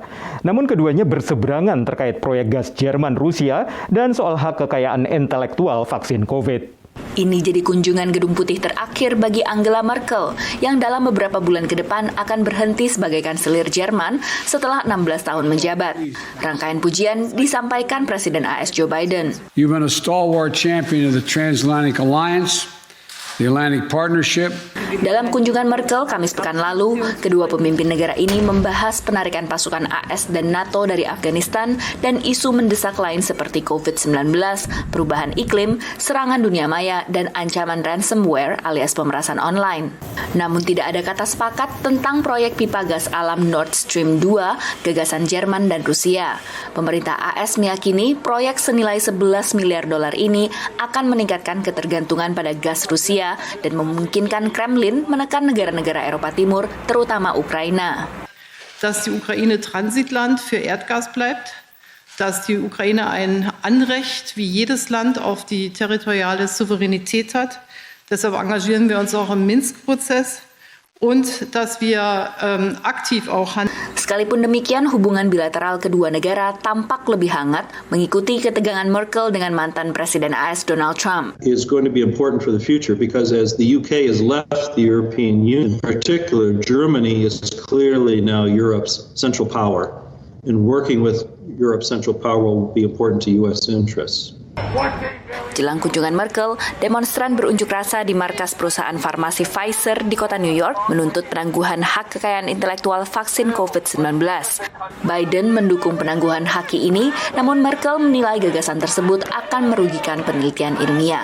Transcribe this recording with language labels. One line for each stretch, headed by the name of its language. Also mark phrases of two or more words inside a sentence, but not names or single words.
Indonesian: Namun keduanya berseberangan terkait proyek gas Jerman-Rusia dan soal hak kekayaan intelektual vaksin COVID. Ini jadi kunjungan Gedung Putih terakhir bagi Angela Merkel yang dalam beberapa bulan ke depan akan berhenti sebagai kanselir Jerman setelah 16 tahun menjabat. Rangkaian pujian disampaikan Presiden AS Joe Biden.
English: You've been a stalwart champion of the Transatlantic Alliance, the Atlantic Partnership.
Indonesian: Dalam kunjungan Merkel Kamis pekan lalu, kedua pemimpin negara ini membahas penarikan pasukan AS dan NATO dari Afghanistan dan isu mendesak lain seperti COVID-19, perubahan iklim, serangan dunia maya, dan ancaman ransomware alias pemerasan online. Namun tidak ada kata sepakat tentang proyek pipa gas alam Nord Stream 2, gagasan Jerman dan Rusia. Pemerintah AS meyakini proyek senilai 11 miliar dolar ini akan meningkatkan ketergantungan pada gas Rusia dan memungkinkan Kremlin menekan negara-negara Eropa Timur, terutama Ukraina.
German: Dass die Ukraine Transitland für Erdgas bleibt, dass die Ukraine ein Anrecht wie jedes Land auf die territoriale Souveränität hat. Deshalb engagieren wir uns auch im Minsk-Prozess. Und dass wir aktiv auch handeln.
Indonesian: Sekalipun demikian, hubungan bilateral kedua negara tampak lebih hangat mengikuti ketegangan Merkel dengan mantan Presiden AS Donald Trump.
English: It's going to be important for the future because as the UK has left the European Union, in particular Germany is clearly now Europe's central power, and working with Europe's central power will be important to US interests.
Indonesian: Jelang kunjungan Merkel, demonstran berunjuk rasa di markas perusahaan farmasi Pfizer di kota New York menuntut penangguhan hak kekayaan intelektual vaksin COVID-19. Biden mendukung penangguhan hak ini, namun Merkel menilai gagasan tersebut akan merugikan penelitian ilmiah.